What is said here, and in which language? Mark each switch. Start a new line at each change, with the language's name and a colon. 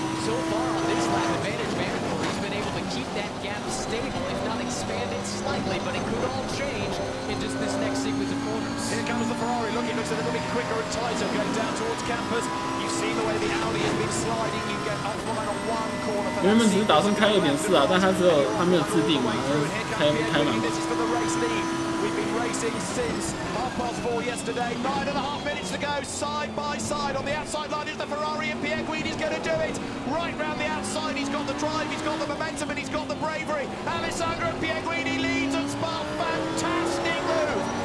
English: So far on this lap advantage, Vanderpool's been able to keep that gap stable, if not expand it slightly, but it could all change in just this next sequence of corners. Here comes the Ferrari, looks a little bit quicker and tighter, going down towards campus. You've seen the way the Audi has been sliding. You get offline on one corner.
Chinese: 原本只是打算开2.4啊，但他没有制定嘛，开满。
English: This is for the race lead. We've been racing since 4:30 yesterday. 9.5 minutes to go, side by side. On the outside line is the Ferrari, and Pierre Guidi's going to do it. Right round the outside, he's got the drive, he's got the momentum, and he's got the bravery. Alessandro Pierre Guidi leads and Spa. Fantastic move